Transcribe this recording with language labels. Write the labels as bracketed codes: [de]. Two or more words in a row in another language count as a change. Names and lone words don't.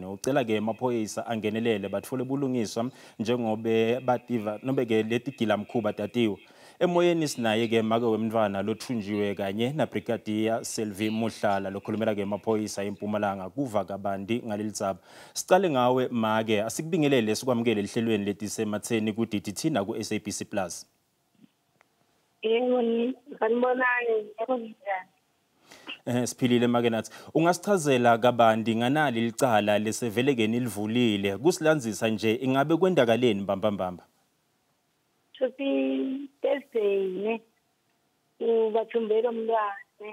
[ss] Ucela-ke emaphoyisa angenelele batfole bulungiswa njengobe bativa nobe-ke letigilamkhuba tatiwe. Emoyeni sinaye-ke make wemntfwana lothunjiwe kanye nabrigadier Selvi Muhlala lokhulumela-ke emaphoyisa eMpumalanga kuva kabandi ngaleli dzaba. Sicale ngawe make asikubingelele sikwamukele lihlelweni Letisematseni ku DTT na ku SABC Plus. Yebo, sanibonani. Siphilile make nathi. Ungasichazela kabandi nganali licala lesevele-ke nilivulile kusilandzisa nje ingabe kwendakaleni mbambambamba? Sothi Thursday bathumbele umntwana.